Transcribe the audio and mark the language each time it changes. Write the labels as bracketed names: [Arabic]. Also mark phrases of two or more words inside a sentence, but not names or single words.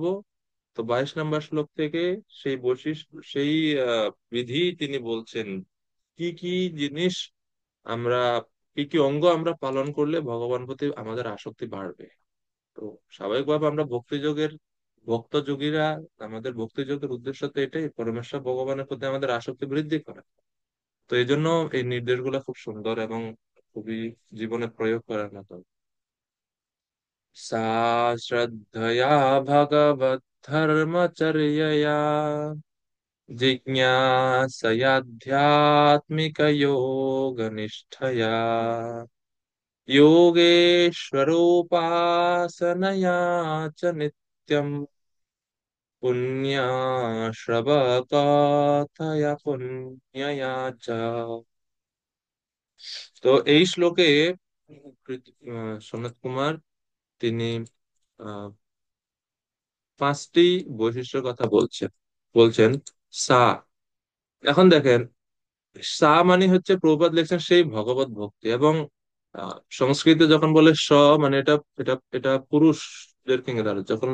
[Bangla] তো 22 নম্বর শ্লোক থেকে সেই বৈশিষ্ট্য, সেই বিধি তিনি বলছেন কি কি জিনিস আমরা, কি কি অঙ্গ আমরা পালন করলে ভগবান প্রতি আমাদের আসক্তি বাড়বে। তো স্বাভাবিকভাবে আমরা ভক্তিযোগের ভক্ত যোগীরা, আমাদের ভক্তিযোগের উদ্দেশ্য তো এটাই, পরমেশ্বর ভগবানের প্রতি আমাদের আসক্তি বৃদ্ধি করা। তো এই জন্য এই নির্দেশগুলো খুব সুন্দর এবং খুবই জীবনে প্রয়োগ করার মতো। [Sanskrit] सा श्रद्धया भगवद्धर्मचर्यया जिज्ञासयाध्यात्मिकयोगनिष्ठया योगेश्वरोपासनया च नित्यम् पुण्याश्रवकथया पुण्यया च। [Bangla] তো এই শ্লোকে সনত কুমার তিনি আহ 5টি বৈশিষ্ট্যের কথা বলছেন। বলছেন সা, এখন দেখেন, সা মানে হচ্ছে প্রভুপাদ লেখছেন সেই ভগবত ভক্তি, এবং সংস্কৃতে যখন বলে স মানে এটা এটা এটা পুরুষদের কিঙ্গে দাঁড়ায়।